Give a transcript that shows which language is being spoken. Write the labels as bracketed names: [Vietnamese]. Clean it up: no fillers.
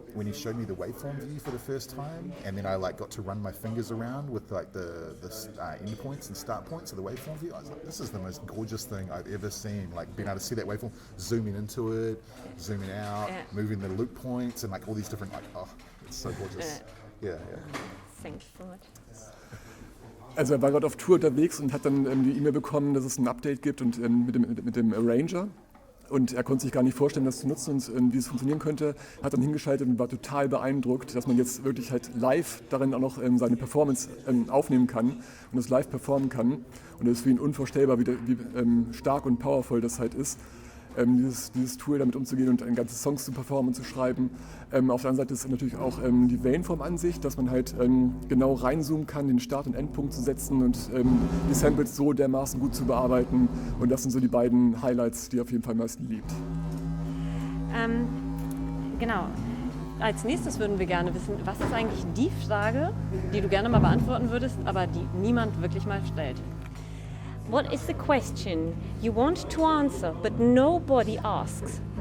[English] When he showed me the waveform view for the first time, and then I like got to run my fingers around with like the end points and start points of the waveform view, I was like, this is the most gorgeous thing I've ever seen. Like, being able to see that waveform, zooming into it, zooming out, moving the loop points, and like all these different, like, oh, it's so gorgeous. Yeah. Thank you so much. [German] Also er war gerade auf Tour unterwegs und hat dann die E-Mail bekommen, dass es ein Update gibt und mit dem Arranger. Und er konnte sich gar nicht vorstellen, das zu nutzen und wie es funktionieren könnte. Hat dann hingeschaltet und war total beeindruckt, dass man jetzt wirklich halt live darin auch noch seine Performance aufnehmen kann und das live performen kann. Und das ist für ihn unvorstellbar, wie stark und powerful das halt ist, dieses Tool damit umzugehen und ganze Songs zu performen und zu schreiben. Auf der anderen Seite ist natürlich auch die Waveform-Ansicht, dass man halt genau reinzoomen kann, den Start- und Endpunkt zu setzen und die Samples so dermaßen gut zu bearbeiten. Und das sind so die beiden Highlights, die er auf jeden Fall am meisten liebt. Genau. Als nächstes würden wir gerne wissen, was ist eigentlich die Frage, die du gerne mal beantworten würdest, aber die niemand wirklich mal stellt? [English] What is the question you want to answer, but nobody asks?